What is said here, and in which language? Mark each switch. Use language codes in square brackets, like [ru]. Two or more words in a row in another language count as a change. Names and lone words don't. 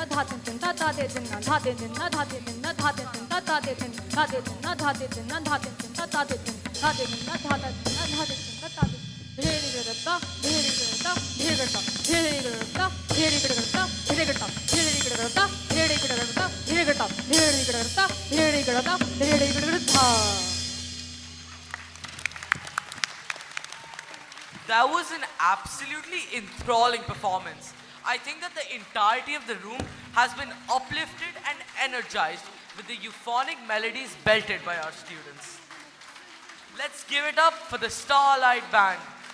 [en] tin tin ta ta de tin na tha de tin na tha de tin na tha de tin ta ta de tin tha de tin na tha de tin na tha de tin ta ta de tin tha de tin na tha de tin na tha de tin ta ta de dheri gadata dheri gadata dheri gadata dheri gadata dheri gadata dheri gadata dheri gadata dheri gadata dheri gadata dheri gadata dheri gadata dheri gadata. That was an absolutely enthralling performance. I think that the entirety of the room has been uplifted and energized with the euphonic melodies belted by our students. Let's give it up for the Starlight Band.